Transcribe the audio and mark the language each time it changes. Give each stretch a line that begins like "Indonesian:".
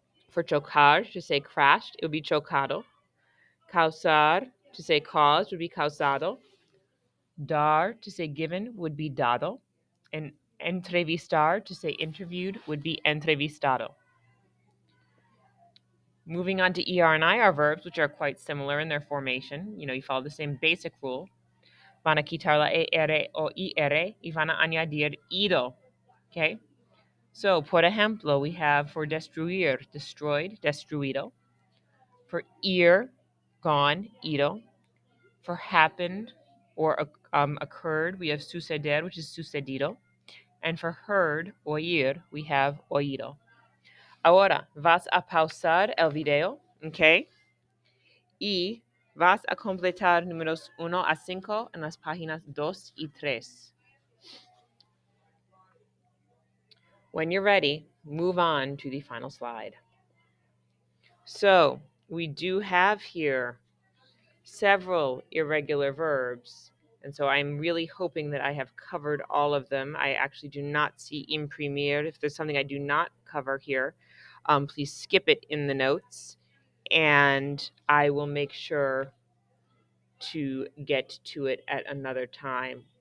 English: For chocar, to say crashed, it would be chocado. Causar, to say caused, would be causado. Dar, to say given, would be dado. And entrevistar, to say interviewed, would be entrevistado. Moving on to ER and IR verbs, which are quite similar in their formation. You follow the same basic rule.
Spanish: van a quitar la ER o IR y van a añadir ido.
English: Okay? So, por ejemplo, we have for destruir, destroyed, destruido. For ir, gone, ido. For happened or occurred, we have suceder, which is sucedido. And for heard, oír, we have oído.
Spanish: Ahora, vas a pausar el video, ¿ok? Y vas a completar números 1 a 5 en las páginas 2 y 3.
English: When you're ready, move on to the final slide. So, we do have here several irregular verbs, and so I'm really hoping that I have covered all of them. I actually do not see imprimir. If there's something I do not cover here, please skip it in the notes, and I will make sure to get to it at another time.